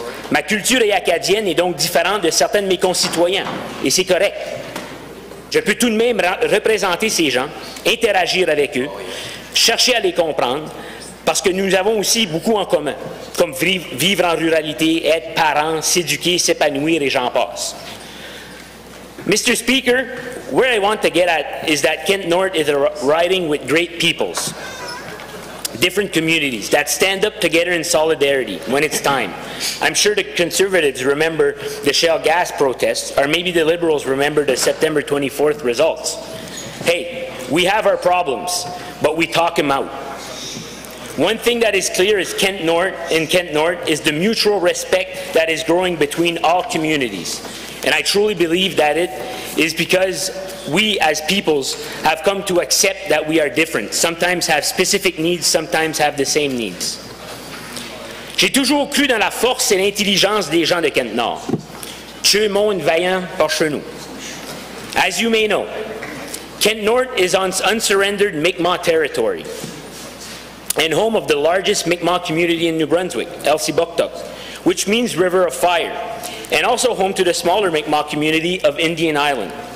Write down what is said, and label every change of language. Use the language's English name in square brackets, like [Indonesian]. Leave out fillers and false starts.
[French] Ma culture est acadienne et donc différente de certains de mes concitoyens, et c'est correct. Je peux tout de même représenter ces gens, interagir avec eux, chercher à les comprendre, parce que nous avons aussi beaucoup en commun, comme vivre en ruralité, être parent, s'éduquer, s'épanouir et j'en passe. [English] Mr. Speaker, where I want to get at is that Kent North is a riding with great peoples, different communities that stand up together in solidarity when it's time. I'm sure the Conservatives remember the Shell gas protests, or maybe the Liberals remember the September 24th results. Hey, we have our problems, but we talk them out. One thing that is clear is Kent North is the mutual respect that is growing between all communities. And I truly believe that it is because we as peoples have come to accept that we are different, sometimes have specific needs, sometimes have the same needs. [French] J'ai toujours cru dans la force et l'intelligence des gens de Kent Nord. Dieu monde vaillant par chez nous. [English] As you may know, Kent North is on unsurrendered Mi'kmaq territory and home of the largest Mi'kmaq community in New Brunswick, Elsipogtog, which means River of Fire, and also home to the smaller Mi'kmaq community of Indian Island.